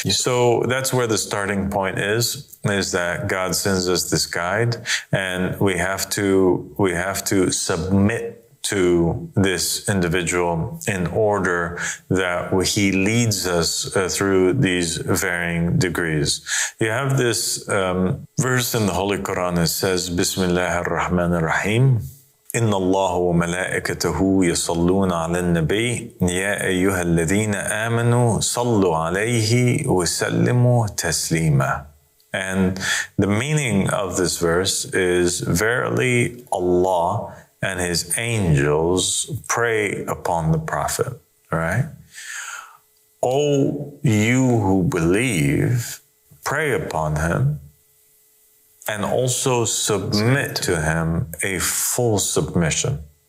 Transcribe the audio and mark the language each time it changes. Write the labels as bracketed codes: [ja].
[en] So that's where the starting point is that God sends us this guide, and we have to submit to this individual in order that he leads us through these varying degrees. You have this verse in the Holy Quran that says, Bismillah ar-Rahman ar-Rahim. [ar] إن الله وملائكته يصلون على النبي يا أيها الذين آمنوا صلوا عليه وسلموا تسليما. [en] And the meaning of this verse is, verily Allah and his angels pray upon the Prophet, right? O you who believe, pray upon him and also submit to him a full submission.